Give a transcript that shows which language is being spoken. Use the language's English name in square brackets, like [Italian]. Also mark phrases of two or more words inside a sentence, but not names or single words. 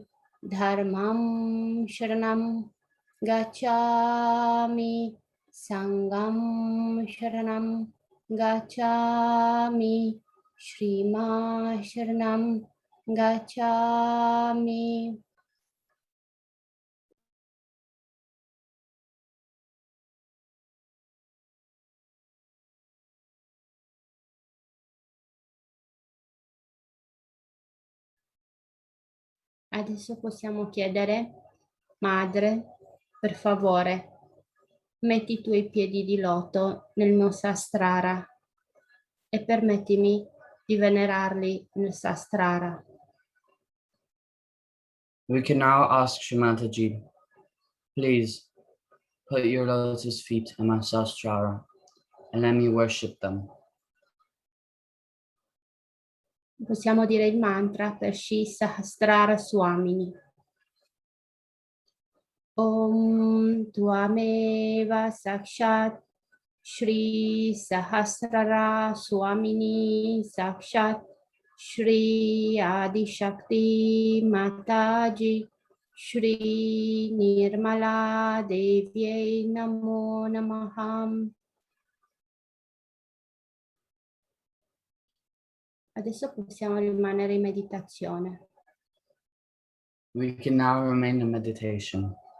[Pali] Dharmam Sharanam Gacchami. Sangam Sharanam Gacchami. Shrima Sharanam Gacchami. [Italian] Adesso possiamo chiedere, Madre, per favore, metti i tuoi piedi di loto nel mio sastrara e permettimi di venerarli nel sastrara. [English] We can now ask Shimataji, please put your lotus feet in my sastrara and let me worship them. [Italian] Possiamo dire il mantra per Shri Sahasrara Swamini. [Sanskrit] Om Tvameva Sakshat Shri Sahasrara Swamini Sakshat Shri Adi Shakti Mataji Shri Nirmala Devyai Namo Namaham. [Italian] Adesso possiamo rimanere in meditazione. [English] We can now remain in meditation.